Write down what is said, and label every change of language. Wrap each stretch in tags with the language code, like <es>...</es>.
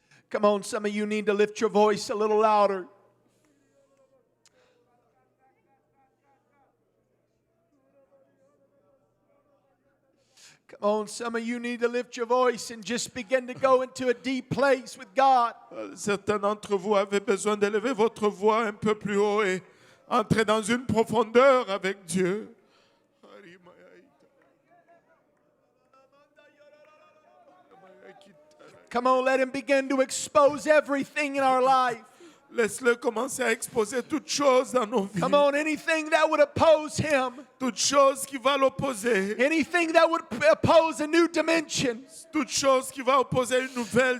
<en>Come on, some of you need to lift your voice a little louder. Come on, some of you need to lift your voice and just begin to go into a deep place with God.</en> <fr>Certains d'entre vous avez besoin d'élever votre voix un peu plus haut et entrer dans une profondeur avec Dieu.</fr> <en>Come on, let Him begin to expose everything in our life.</en> <fr>Laisse-le commencer à exposer toutes choses dans nos vies.</fr> <en>Come on, anything that would oppose Him.</en> <fr>Toute chose qui va l'opposer.</fr> <en>Anything that would oppose a new dimension.</en> <fr>Toute chose qui va opposer une nouvelle</fr>